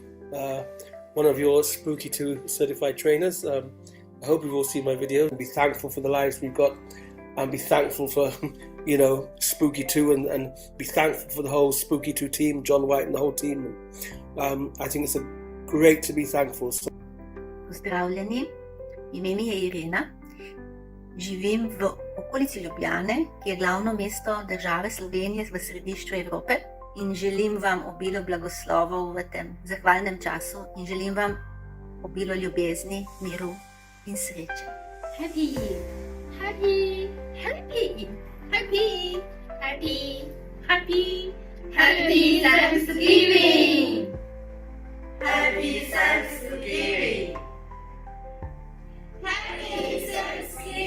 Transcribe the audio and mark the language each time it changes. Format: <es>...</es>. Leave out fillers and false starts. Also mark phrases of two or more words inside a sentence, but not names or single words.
<en>One of your Spooky2 certified trainers. I hope you've all seen my video and be thankful for the lives we've got, and be thankful for Spooky2 and be thankful for the whole Spooky2 team, John White and the whole team. I think it's great to be thankful.</en> <sl>Pozdravljeni, ime mi je Irena. Živim v okolici Ljubljane, ki je glavno mesto države Slovenije v središču Evrope. In želim vam obilo blagoslovov v tem zahvalnem času in želim vam obilo ljubezni, miru in sreče.</sl> <en>Happy, happy, happy, happy, happy, happy, happy Thanksgiving! Happy Thanksgiving! Happy Thanksgiving!</en>